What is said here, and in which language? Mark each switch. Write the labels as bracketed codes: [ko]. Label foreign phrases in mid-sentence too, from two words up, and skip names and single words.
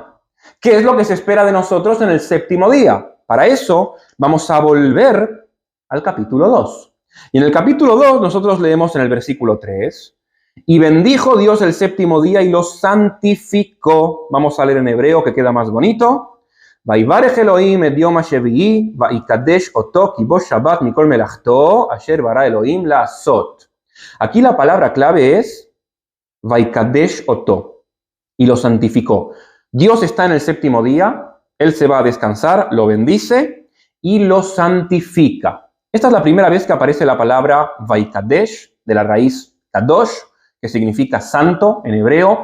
[es] ¿Qué es lo que se espera de nosotros en el séptimo día? Para eso vamos a volver al capítulo 2. Y en el capítulo 2 nosotros leemos en el versículo 3, y bendijo Dios el séptimo día y lo santificó. Vamos a leer en hebreo que queda más bonito. [he] ויברך אלוהים את יום השביעי ויקדש אותו כי בו שבת מכל מלאכתו אשר ברא אלוהים לעשות. [es] Aquí la palabra clave es [he] ויקדש אותו, [es] y lo santificó. Dios está en el séptimo día, Él se va a descansar, lo bendice y lo santifica. Esta es la primera vez que aparece la palabra Vaikadesh, de la raíz Kadosh, que significa santo en hebreo.